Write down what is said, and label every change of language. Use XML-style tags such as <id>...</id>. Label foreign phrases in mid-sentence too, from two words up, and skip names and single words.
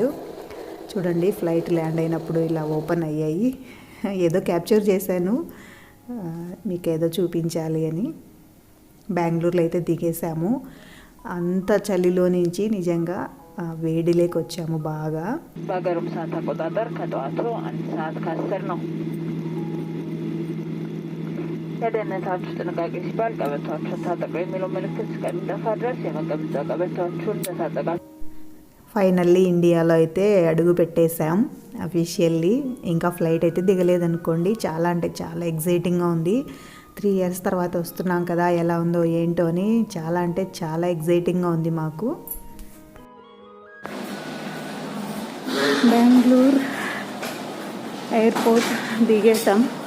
<te>చూడండి ఫ్లైట్ ల్యాండ్ అయినప్పుడు ఇలా ఓపెన్ అయ్యాయి. ఏదో క్యాప్చర్ చేశాను, మీకు ఏదో చూపించాలి అని. బెంగళూరులో అయితే దిగేసాము. అంత చలిలో నుంచి నిజంగా వేడిలోకి వచ్చాము బాగా.</te> <am>በሀገሩም ሰዓት አቆጣጠር ከጠዋቱ 1:10 ነው። ለደህንነታችሁ ጥንቃቄ ሲባል ቀበቶአችሁን ታጠቁ የሚለው ምልክት እስከሚጠፋ ድረስ የመቀመጫ ቀበቶአችሁን እንደታጠቃችሁ።</am> <te>ఫైనల్లీ ఇండియాలో అయితే అడుగు పెట్టేశాం అఫీషియల్లీ. ఇంకా ఫ్లైట్ అయితే దిగలేదనుకోండి. చాలా అంటే చాలా ఎగ్జైటింగ్గా ఉంది. 3 years తర్వాత వస్తున్నాం కదా, ఎలా ఉందో ఏంటో అని చాలా అంటే చాలా ఎగ్జైటింగ్గా ఉంది మాకు. బెంగళూరు ఎయిర్పోర్ట్ దిగేసాం.</te>